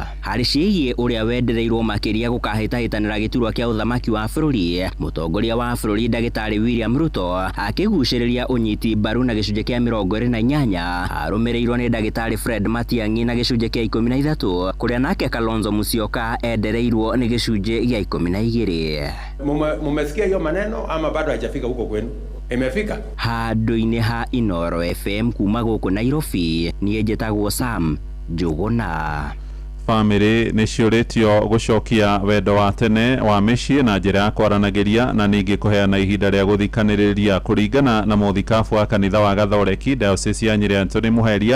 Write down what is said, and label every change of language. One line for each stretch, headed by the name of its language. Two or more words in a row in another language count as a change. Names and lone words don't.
Kikuyu: Harĩ ciĩgiĩ ũrĩa wendereirwo makĩria gũkahĩtahĩtanĩra gĩturwa kĩa ũthamaki wa bũrũri, mũtongoria wa bũrũri Ndagĩtarĩ William Ruto akĩgucĩrĩria ũnyiti mbaru na gĩcunjĩ kĩa 28, arũmĩrĩirwo nĩ Ndagĩtarĩ Fred Matiang'i na gĩcunjĩ kĩa 13, kuria nake Kalonzo Musyoka endereirwo ni gĩcunjĩ gĩa 12.
Swahili: Mumesikia hiyo maneno ama bado haijafika huko kwenu? Imefika?
Kikuyu: Handũ-inĩ ha Inoro FM kuma gũkũ Nairobi, niĩ njĩtagwo Sam Njũgũna. Family nĩ ciũrĩtio gũcokia wendo wa tene wa mĩciĩ na njĩra ya kwaranagĩria na ningĩ kũheana ihinda rĩa gũthikanĩrĩria kũringana na mũthikabu wa kanitha wa Gathoreki Diocese ya Nyĩrĩ Anthony Mũheria.